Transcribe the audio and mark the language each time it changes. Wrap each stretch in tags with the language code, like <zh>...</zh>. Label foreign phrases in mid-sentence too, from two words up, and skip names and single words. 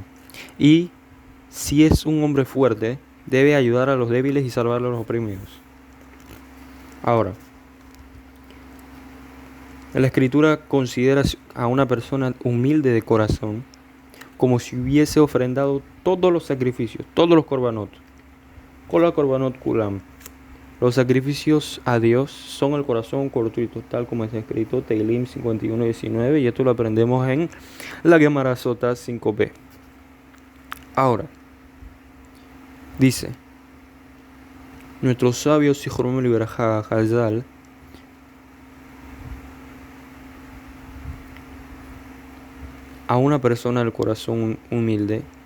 <es>Y si es un hombre fuerte, debe ayudar a los débiles y salvar a los oprimidos. Ahora, la Escritura considera a una persona humilde de corazón como si hubiese ofrendado todos los sacrificios, todos los korbanot.</es> <he>כלה קרבנות כולם.</he> <es>Los sacrificios a Dios son el corazón cortito, tal como está escrito Teilim 51:19, y esto lo aprendemos en la Gemara Sota 5b. Ahora, dice, nuestros sabios</es> <he>זכרונים לברכה חז"ל</he> <es>a una persona del corazón humilde</es>